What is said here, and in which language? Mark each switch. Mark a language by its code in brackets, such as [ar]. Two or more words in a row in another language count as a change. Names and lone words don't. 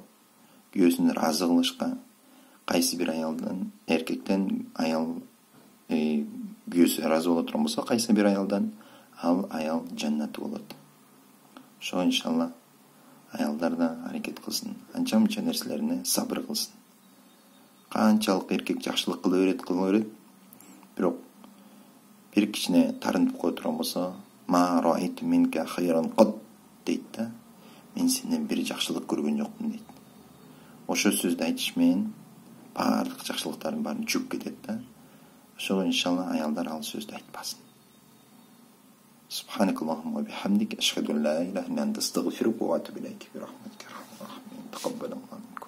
[ky] Күйөөсүн ыраазы кылышка. Кайсы бир аялдан, эркектен аял күйөөсү ыраазы боло турган болсо, кайсы бир аялдан ал аял жаннаты болот. Ошого иншалла аялдар да аракет кылсын. Анча-мынча нерселерине сабыр кылсын. Канчалык эркек жакшылык кыла берет, бирок бир кичине тарынып кое турган болсо, [ar] ما رأيت منك خيرا قط [ky] дейт да. Мен сенден бир жакшылык көргөн жокмун дейт. Ошо сөздү айтыш менен барлык жакшылыктардын баарын чүгүп кетет да. Ошого иншалла аялдар ал сөздү айтпасын. [ar] سبحانك اللهم وبحمدك أشهد أن لا إله إلا أنت أستغفرك وأتوب إليك, برحمتك. Тaqabbal